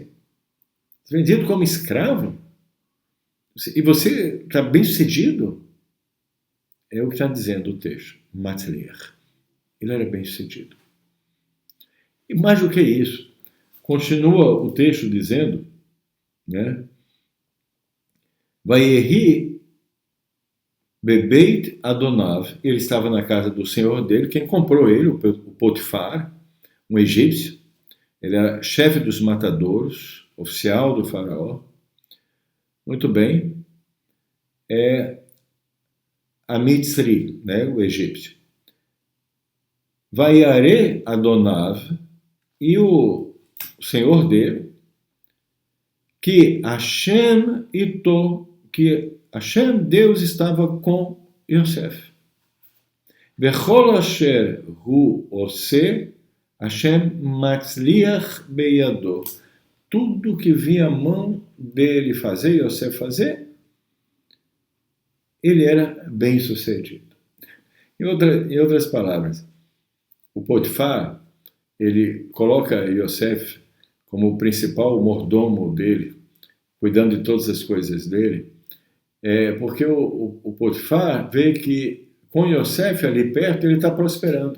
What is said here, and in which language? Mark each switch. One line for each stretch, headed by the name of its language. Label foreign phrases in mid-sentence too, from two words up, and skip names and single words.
Portuguese: Vendido como escravo? E você está bem-sucedido? É o que está dizendo o texto. Matzliach. Ele era bem-sucedido. E mais do que isso, continua o texto dizendo, né?
Hebrew: ויהי בבית אדניו,
Portuguese: ele estava na casa do senhor dele, quem comprou ele, o Potifar, um egípcio, ele era chefe dos matadouros, oficial do faraó. Muito bem. A Mitzri, né, o egípcio.
Hebrew: וירא אדניו,
Portuguese: e o senhor dele, que
Hebrew: השם אתו,
Portuguese: que Hashem, Deus, estava com Yosef.
Hebrew: וכל אשר הוא עשה השם מצליח בידו.
Portuguese: Tudo que via a mão dele fazer, Yosef fazer, ele era bem-sucedido. Em outras palavras, o Potifar, ele coloca Yosef como o principal mordomo dele, cuidando de todas as coisas dele, porque o Potifar vê que com Yosef ali perto ele está prosperando.